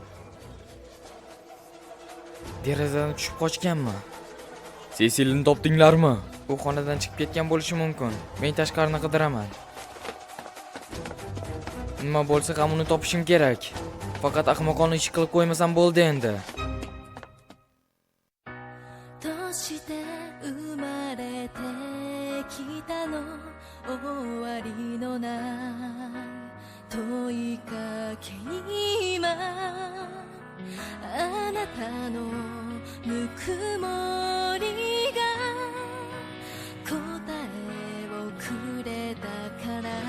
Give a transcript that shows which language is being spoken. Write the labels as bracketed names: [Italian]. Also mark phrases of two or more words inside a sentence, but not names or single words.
[Uzbek] Derazadan tushib qochganmi? Sesilni topdinglarmi? U xonadan chiqib ketgan bo'lishi mumkin. Men tashqarini qidiraman. Nima bo'lsa ham uni topishim kerak. Faqat ahmoqona ish qilib qo'ymasam bo'ldi endi. [Japanese] どうして生まれてきたの終わりのない問いかけに今あなたのぬくもりが答えをくれたから